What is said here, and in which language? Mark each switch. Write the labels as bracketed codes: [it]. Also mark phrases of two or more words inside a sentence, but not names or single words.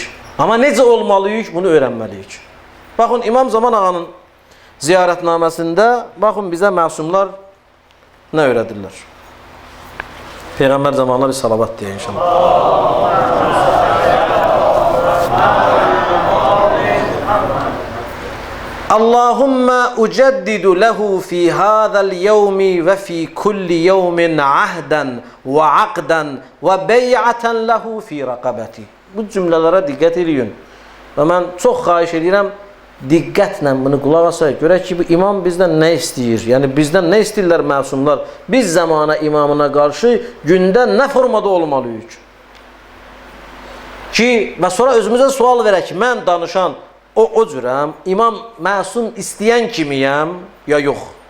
[az] Amma necə olmalıyıq, bunu öyrənməliyik. Baxın, İmam Zaman Ağanın ziyarətnaməsində, baxın, bizə məsumlar nə öyrədirlər? Peyğəmbər zamanına bir salavat deyə inşallah. [ar] اللهم أجدد له في هذا اليوم وفي كل يوم عهدا وعقدا وبيعة له في رقبتي. [az] Bu cümlələrə diqqət edin. Və mən çox xahiş edirəm, diqqətlə bunu qulaq asaq. Görək ki, bu imam bizdən nə istəyir? Yəni, bizdən nə istəyirlər məsumlar? Biz zamana imamına qarşı gündə nə formada olmalıyıq? Ki, və sonra özümüzə sual verək ki, mən danışan o cürəm, imam məsum istəyən kimiyəm, ya yox?